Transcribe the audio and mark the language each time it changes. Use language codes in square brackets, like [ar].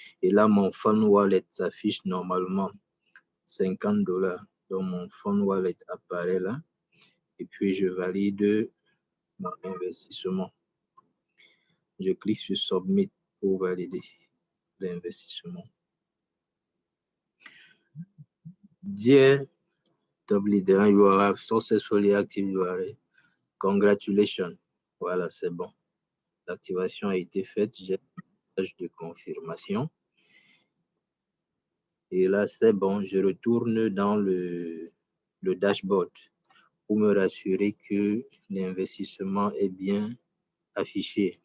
[fr] Et là, mon Fund Wallet s'affiche normalement $50. Donc, mon Fund Wallet apparaît là. Et puis, je valide mon investissement. Je clique sur Submit pour valider l'investissement. [en] Dear top leader, you have successfully activated your wallet. Congratulations. [fr] Voilà, c'est bon. L'activation a été faite. J'ai un message de confirmation. Et là, c'est bon. Je retourne dans le dashboard pour me rassurer que l'investissement est bien affiché.